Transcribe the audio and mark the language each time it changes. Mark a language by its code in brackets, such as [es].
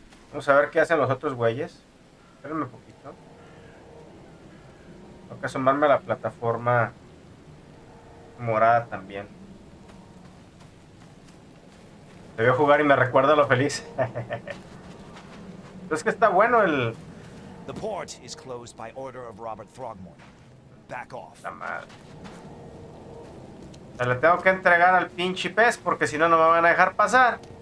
[es] Vamos a ver qué hacen los otros güeyes. Espérenme un poquito. Tengo que asomarme a la plataforma morada también. Te veo jugar y me recuerda lo feliz. Entonces que está bueno el... [en] The port is closed by order of Robert Throgmorton. Back off. [es] La madre. Se le tengo que entregar al pinche pez porque si no, no me van a dejar pasar.